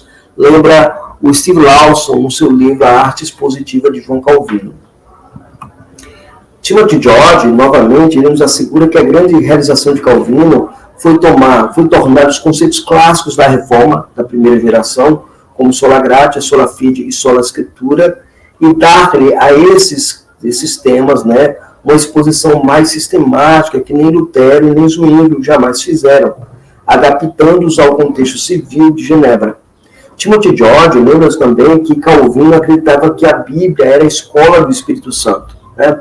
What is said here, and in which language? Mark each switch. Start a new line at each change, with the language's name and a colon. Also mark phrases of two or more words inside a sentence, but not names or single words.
Portuguese: Lembra o Steve Lawson no seu livro A Arte Expositiva de João Calvino. Timothy George, novamente, ele nos assegura que a grande realização de Calvino foi tornar os conceitos clássicos da reforma da primeira geração, como
Latin: sola gratia, sola fide
Portuguese: e
Latin: sola escritura,
Portuguese: e dar-lhe a esses temas, né, uma exposição mais sistemática que nem Lutero e nem Zwinglio jamais fizeram, adaptando-os ao contexto civil de Genebra. Timothy George lembra também que Calvino acreditava que a Bíblia era a escola do Espírito Santo, né?